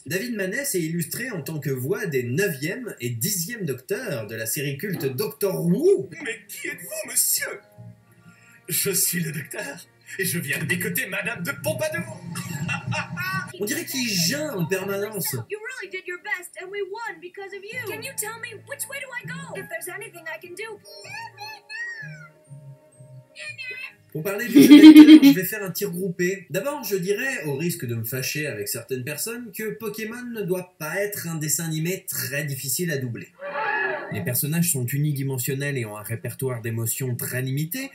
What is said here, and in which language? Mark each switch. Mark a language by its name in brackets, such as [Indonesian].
[French] David Manet s'est illustré en tant que voix des 9e et 10e docteurs de la série culte Doctor Who. Mais qui êtes-vous, monsieur? Je suis le docteur et je viens de décoter Madame de Pompadour. On dirait qu'il geint en permanence. [English] You really did your best, and we won because of you. Can you tell me which way do I go? If there's anything I can do. [French] Pour parler du jeu d'acteur, je vais faire un tir groupé. D'abord, je dirais, au risque de me fâcher avec certaines personnes, que Pokémon ne doit pas être un dessin animé très difficile à doubler. Les personnages sont unidimensionnels et ont un répertoire d'émotions très limité.